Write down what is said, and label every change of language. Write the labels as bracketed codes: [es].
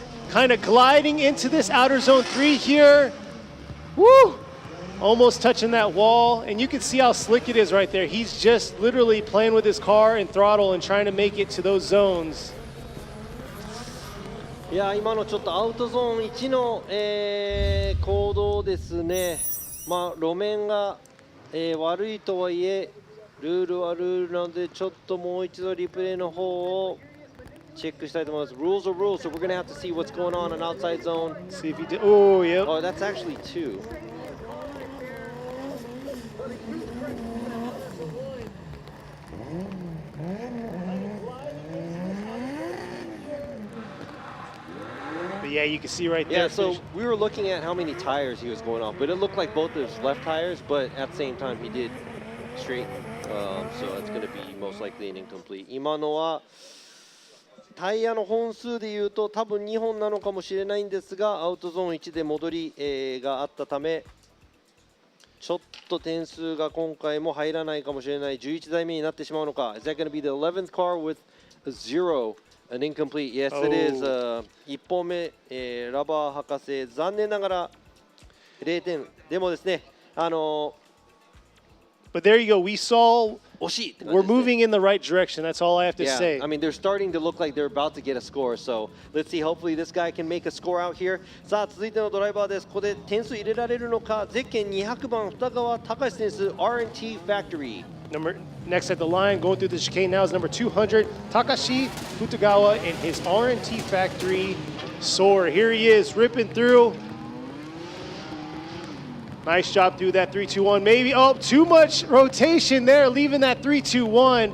[en] Kind of gliding into this outer zone 3 here. Woo! Almost touching that wall, and you can see how slick it is right there. He's just literally playing with his car and throttle and trying to make it to those zones. [ja] いや今のちょっとアウトゾーン1の、行動ですね。路面が、悪いとはいえルールはルールなのでちょっともう一度リプレイの方をチェックしたいと思います。 [en] Rules are rules, so we're going to have to see what's going on outside zone. See if he did. Oh, yep. Oh, that's actually 2. But yeah, you can see right there. Yeah, so we were looking at how many tires he was going off, but it looked like both his left tires, but at the same time he did straight, so that's going to be most likely an incomplete. [ja] 今のはタイヤの本数でいうと多分2本なのかもしれないんですが、アウトゾーン1で戻り、があったためちょっと点数が今回も入らないかもしれない。 11台目になってしまうのか。 [en] Is that going to be the 11th car with a 0, an incomplete? Yes, it is. [ja] 1本目、ラバー博士残念ながら0点。でもですね、 [en] But there you go. We saw [ja] 惜しいって感じですね。 [en] we're moving in the right direction. That's all I have to Yeah, say. I mean, they're starting to look like they're about to get a score. So let's see. Hopefully, this guy can make a score out here. [ja] さあ、続いてのドライバーです。ここで点数入れられるのか。ゼッケン200番二川隆選手 R&T Factory. [en] Next at the line, going through the chicane now is number 200, Takashi Futagawa in his R&T Factory Soar. Here he is, ripping through. Nice job through that 3-2-1. Maybe, too much rotation there, leaving that 3-2-1.